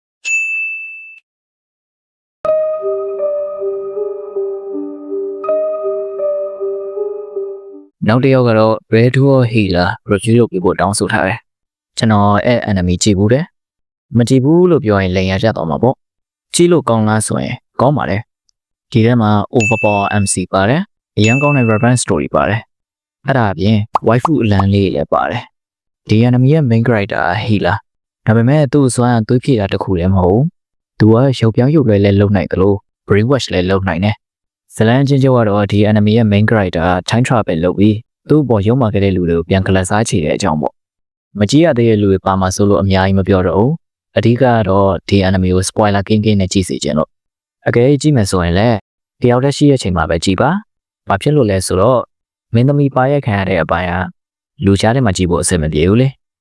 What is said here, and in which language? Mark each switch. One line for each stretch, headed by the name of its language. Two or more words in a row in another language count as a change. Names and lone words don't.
Burmese: နောက်တစ်ယောက်ကတော့ Red Dwarf Healer review လုပ်ပြီးဖို့တောင်းဆိုထားတယ်ကျွန်တော်အဲ့ enemy ကြည့်ဘူးတယ်မကြည့်ဘူးလို့ပြောရင်လိန်ရကြတော့မှာပေါ့ကြည့်လို့ကောင်းလားဆိုရင်ကောင်းပါတယ်ဒီထဲမှာ
English: overpower MC
Burmese: ပါတယ် အရင်ကောင်းတဲ့
English: revenge story
Burmese: ပါတယ်အဲ့ဒါအပြင် waifu အလန်းလေးလည်းပါတယ်ဒီ enemy ရဲ့
English: main character healer
Burmese: ဒါပေမဲ့သူ့စွမ်းသွေးဖြည့်တာတခုလည်းမဟုတ်သူ ကရုပ်ပြောင်းရုပ်လွယ်လည်းလုပ်နိုင်တယ်လို့
English: brain wash
Burmese: လည်းလုပ်နိုင်တယ်ဇလန်းချင်းကျော်ကတော့ဒီ enemy ရဲ့
English: main character time travel
Burmese: လုပ်ပြီးသူ့ပေါ်ရုံမှခဲ့တဲ့လူတွေကိုပြန်ကလပ်စားချေတဲ့အကြောင်းပေါ့မကြည့်ရသေးတဲ့လူတွေပါမှာဆိုလို့အများကြီးမပြောတော့ဘူးအဓိကတော့ဒီ enemy ကို spoiler ကင်းကင်းနဲ့ကြည့်စေချင်လို့အကယ်ကြည့်မယ်ဆိုရင်လည်းတယောက်တည်းရှိတဲ့အချိန်မှာပဲကြည့်ပါဘာဖြစ်လို့လဲဆိုတော့မင်းသမီးပါရက်ခံရတဲ့အပိုင်းကလူချားထဲမှာကြည့်ဖို့အဆင်မပြေဘူးလေ